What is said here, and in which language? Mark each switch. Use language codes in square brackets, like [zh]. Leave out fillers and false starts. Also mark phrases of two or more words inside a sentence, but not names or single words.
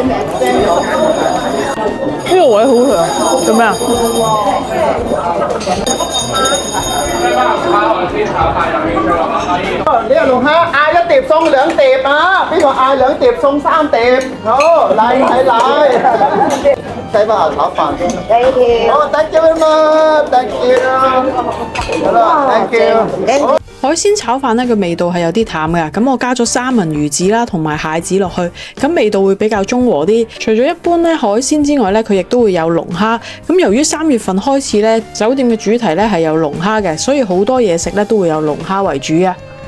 [yue] 呢個位好食啊！做咩啊？呢個龍蝦嗌一碟送兩碟啊！邊個嗌兩碟送三碟？好，嚟嚟嚟！西班牙炒飯。 [en] Thank you。好 ，thank you very much，thank you。 [yue] 好啦 ， [en] thank you。 [yue] 海鮮炒飯咧，個味道係有啲淡嘅，咁我加咗三文魚子啦，同埋蟹子落去，咁味道會比較中和啲。除咗一般咧海鮮之外咧，佢亦都會有龍蝦。咁由於3月份開始咧，酒店嘅主題咧係有龍蝦嘅，所以好多嘢食咧都會有龍蝦為主啊。